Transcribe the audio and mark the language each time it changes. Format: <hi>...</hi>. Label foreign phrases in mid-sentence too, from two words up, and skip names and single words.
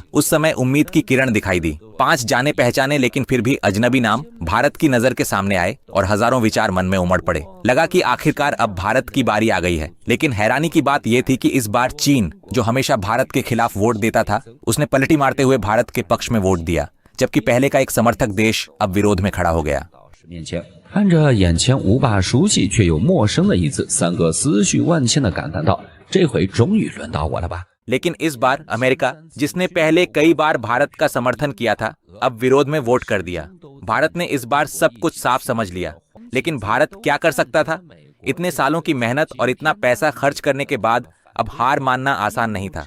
<hi>उस समय उम्मीद की किरण दिखाई दी। 5 जाने पहचाने लेकिन फिर भी अजनबी नाम भारत की नजर के सामने आए और हजारों विचार मन में उमड़ पड़े। लगा कि आखिरकार अब भारत की बारी आ गई है। लेकिन हैरानी की बात यह थी कि इस बार चीन, जो हमेशा भारत के खिलाफ वोट देता था, उसने पलटी मारते हुए भारत के पक्ष में वोट दिया, जबकि पहले का एक समर्थक देश अब विरोध में खड़ा हो गया।</hi> <zh>看着眼前无把熟悉却又陌生的一字，3个思绪万千的感叹道：“这回终于轮到我了吧？”</zh> <hi>लेकिन इस बार अमेरिका, जिसने पहले कई बार भारत का समर्थन किया था, अब विरोध में वोट कर दिया। भारत ने इस बार सब कुछ साफ समझ लिया। लेकिन भारत क्या कर सकता था? इतने सालों की मेहनत और इतना पैसा खर्च करने के बाद अब हार मानना आसान नहीं था।</hi>